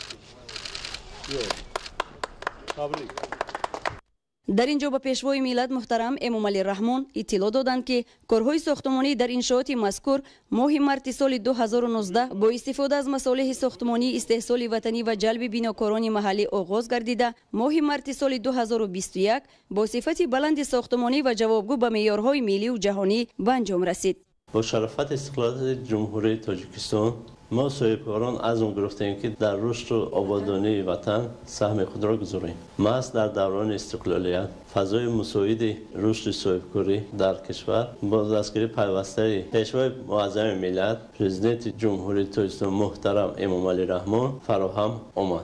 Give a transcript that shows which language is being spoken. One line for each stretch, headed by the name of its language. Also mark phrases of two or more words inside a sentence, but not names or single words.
Tajik: дар ин ҷо ба пешвои миллат муҳтарам эмомалӣ раҳмон иттилоъ доданд ки корҳои сохтмонӣ дар иншооти мазкур моҳи марти соли 2019 бо истифода аз масолиҳи сохтмонӣ истеҳсоли ватанӣ ва ҷалби бинокорони маҳаллӣ оғоз гардида моҳи марти соли 2021 бо сифати баланди сохтмонӣ ва ҷавобгӯ ба меъёрҳои миллию ҷаҳонӣ ба анҷом расид. با شرافت استقلال جمهوری تاجیکستان ما صاحبکاران عزم گرفتیم که در رشد و آبادانی وطن سهم خود را گذاریم. محض در دوران استقلالیت فضای مساعد رشد صاحبکاری در کشور با دستگیری پیوسته پیشوای معظم ملت پرزیدنت جمهوری تاجیکستان محترم امامعلی رحمان فراهم آمد.